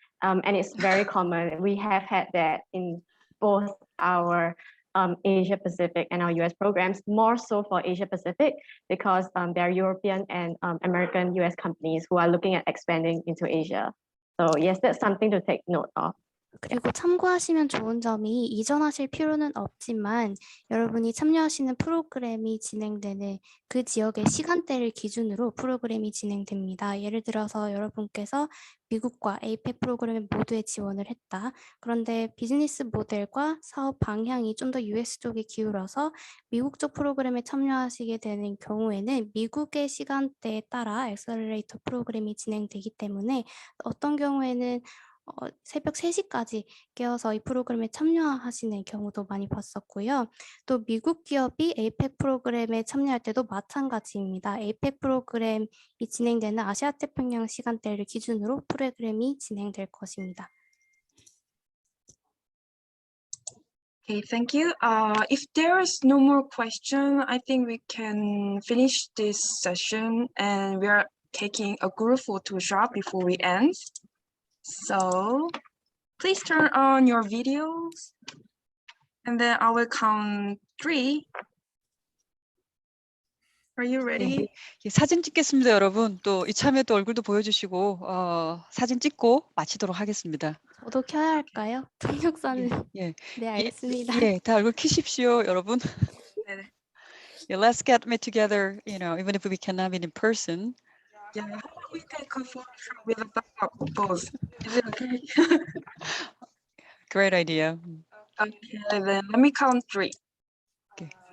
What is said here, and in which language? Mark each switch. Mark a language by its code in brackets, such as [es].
[en] And it's very common. We have had that in both our Asia Pacific and our US programs, more so for Asia Pacific, because there are European and American US companies who are looking at expanding into Asia. So yes, that's something to take note of. [ko] 그리고 참고하시면 좋은 점이 이전하실 필요는 없지만 여러분이 참여하시는 프로그램이 진행되는 그 지역의 시간대를 기준으로 프로그램이 진행됩니다. 예를 들어서 여러분께서 미국과 APEC 프로그램 모두에 지원을 했다. 그런데 비즈니스 모델과 사업 방향이 좀 더 US 쪽에 기울어서 미국 쪽 프로그램에 참여하시게 되는 경우에는 미국의 시간대에 따라 엑셀러레이터 프로그램이 진행되기 때문에 어떤 경우에는 새벽 3시까지 깨어서 이 프로그램에 참여하시는 경우도 많이 봤었고요. 또 미국 기업이 APEC 프로그램에 참여할 때도 마찬가지입니다. APEC 프로그램이 진행되는 아시아 태평양 시간대를 기준으로 프로그램이 진행될 것입니다. [en] Okay, thank you. If there is no more question, I think we can finish this session, and we are taking a group photo shot before we end. So please turn on your videos, and then I will count 3. Are you ready? [ko] 예, 사진 찍겠습니다, 여러분. 또 이참에 또 얼굴도 보여주시고 사진 찍고 마치도록 하겠습니다. 저도 켜야 할까요? 통역사는. 예, 네, 알겠습니다. 예, 다 얼굴 켜십시오, 여러분. 네네. [en] Yeah, let's get me together, you know, even if we cannot meet in person. Yeah, how about we take a photo with a backup pose? Is it okay? Great idea. Okay, then let me count 3. Okay.